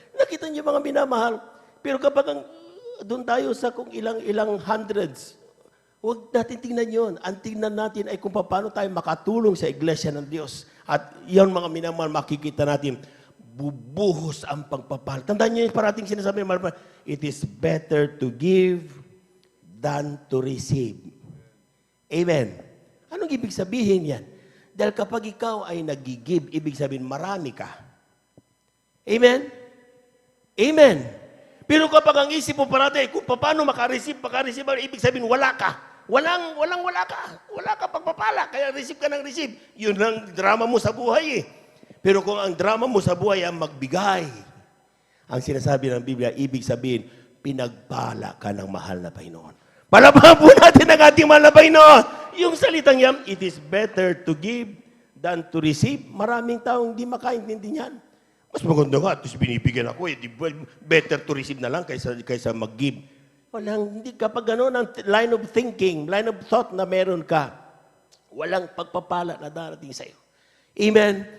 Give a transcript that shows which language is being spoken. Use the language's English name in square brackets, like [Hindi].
[Filipino] Nakita niyo mga minamahal. Pero kapag doon tayo sa kung ilang hundreds, huwag natin tingnan yun. Ang tingnan natin ay kung paano tayo makatulong sa iglesia ng Diyos. At yan mga minamahal, makikita natin, bubuhos ang pagpapala. Tandaan niyo yung parating sinasabi, [English] it is better to give than to receive. [Filipino] Amen. Anong ibig sabihin yan? Dahil kapag ikaw ay nag-give, ibig sabihin marami ka. Amen? Amen. Pero kapag ang isip mo parati, kung paano makareceive, ibig sabihin wala ka. Wala ka. Wala ka pagpapala, kaya receive ka ng receive. Yun ang drama mo sa buhay eh. Pero kung ang drama mo sa buhay ay magbigay, Ang sinasabi ng Biblia, ibig sabihin, pinagpala ka ng mahal na Panginoon. Palapakan po natin ang ating mahal na Panginoon. Yung salitang yan, [English] it is better to give than to receive. [Filipino] Maraming taong hindi makaintindi niyan. Mas maganda nga, at least binibigyan ako. [English] Better to receive [Filipino] na lang kaysa mag-give. Hindi kapag gano'n ang [English] line of thinking, line of thought [Filipino] na meron ka, walang pagpapala na darating sa iyo. Amen?